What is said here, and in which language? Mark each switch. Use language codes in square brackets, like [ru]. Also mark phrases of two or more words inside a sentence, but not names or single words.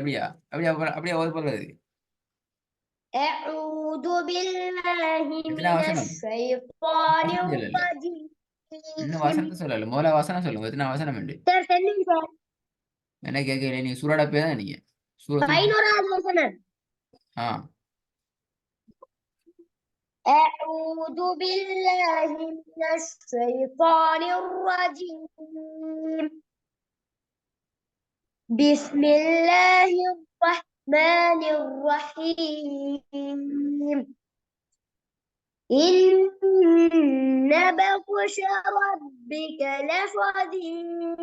[ta] அப்படியா அப்படியே அப்படியே ஓது போறது. [ar] أعوذ بالله [ta] எத்தனை வசனம்? இன்னும் வசனத்தை சொல்லல. முதல்ல வசனம் சொல்லுங்க. எத்தனை வசனம் உண்டு? என்ன கேட்கல? நீங்க சூரோட பேர் தான் நீங்க. வசனம். [ar] أعوذ بالله من الشيطان الرجيم بسم الله الرحمن الرحيم إن بطش ربك لشديد.